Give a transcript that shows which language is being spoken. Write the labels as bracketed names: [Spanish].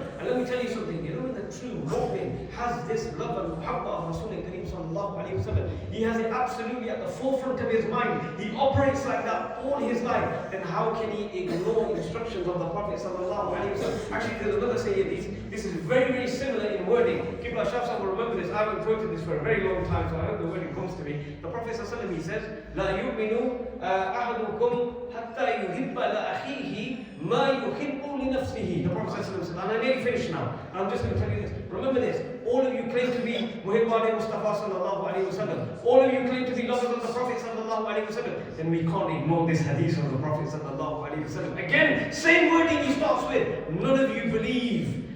[English] And let me tell you something, you know, when the true mu'min has this love and muhabba of Rasulullah Kareem sallallahu alaihi wasallam, he has it absolutely at the forefront of his mind. He operates like that all his life. Then how can he ignore instructions of the Prophet sallallahu alaihi wasallam? Actually, there's another saying, this is very, very similar in wording. Qibla Shafsa will remember this. I haven't quoted this for a very long time, so I hope the wording comes to me. The Prophet sallallahu alaihi wasallam, he says, [Arabic] لا يؤمن أحدكم حتى يحب لأخيه ما يحب لنفسه. [English] The Prophet ﷺ said, and I nearly finished now, and I'm just going to tell you this. Remember this, all of you claim to be Muhibbani Mustafa sallallahu alayhi wa sallam. All of you claim to be lovers of the Prophet sallallahu alayhi wa sallam. Then we can't ignore this hadith of the Prophet sallallahu alayhi wa sallam. Again, same wording he starts with. None of you believe.